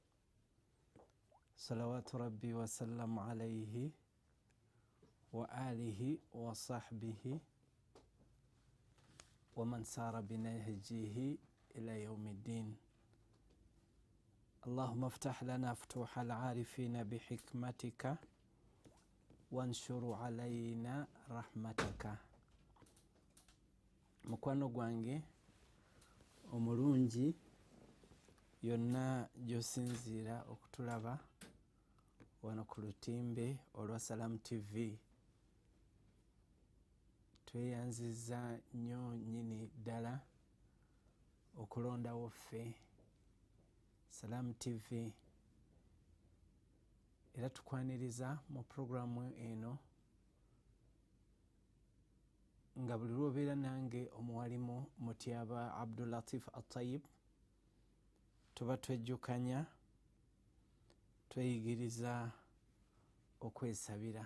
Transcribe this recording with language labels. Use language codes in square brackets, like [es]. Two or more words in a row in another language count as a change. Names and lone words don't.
[ar] صلوات ربي وسلم عليه وآله وصحبه ومن سار بنهجه إلى يوم الدين. اللهم افتح لنا فتوح العارفين بحكمتك وانشر علينا رحمتك. [lg] mukwano gwange omulungi yonna gyosinziira okutulaba wano ku lutimbe olwa Salam TV, tweyanziza nnyo nnyini ddala okulondawo ffe Salam TV, era tukwaniriza mu programu eno nga buli lwobeera nange omuwalimu Mutyaba Abdulatif Atayib tuba twejjukanya, tweyigiriza okwesabira.